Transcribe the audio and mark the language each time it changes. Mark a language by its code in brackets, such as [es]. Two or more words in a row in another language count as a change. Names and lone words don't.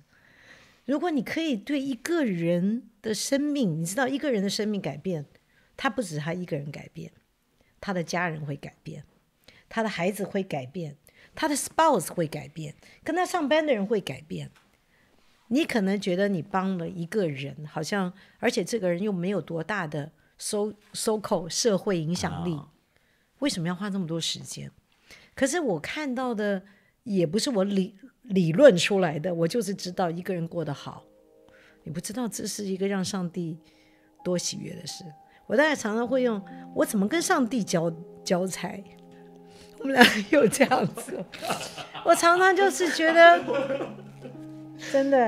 [zh] 如果你可以對一個人的生命，你知道一個人的生命改變，他不止他一個人改變，他的家人會改變，他的孩子會改變，他的 spouse 會改變，跟他上班的人會改變。你可能覺得你幫了一個人，好像而且這個人又沒有多大的 so-called 社會影響力，為什麼要花這麼多時間？可是我看到的也不是我理論出來的，我就是知道一個人過得好，你不知道這是一個讓上帝多喜悅的事。我大概常常會用我怎麼跟上帝交差，我們倆有這樣子。我常常就是覺得真的